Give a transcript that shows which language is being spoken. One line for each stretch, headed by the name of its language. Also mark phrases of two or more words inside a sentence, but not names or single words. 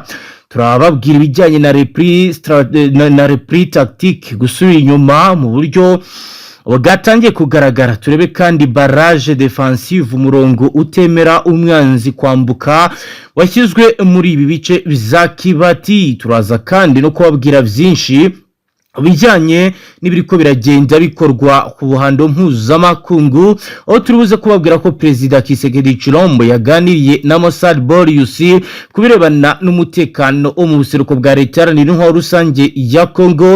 Rundi: Turababwira ibijyanye na
French: repris tactique,
Rundi: gusubira inyuma mu buryo wagatangiye kugaragara. Turebe kandi
French: barrage defensive,
Rundi: umurongo utemera umwanzi kwambuka washyizwe muri ibi bice biza Kibati. Turaza kandi no kubabwira byinshi bijyanye n'ibiriko biragenda bikorwa ku buhando mpuzamakungu, aho turibuze kubabwira ko Perezida Kisekedi Chilombo yaganiriye na Mossad Boris kubirebana n'umutekano wo mu buseruko bwa leta n'intwaro rusange ya Congo.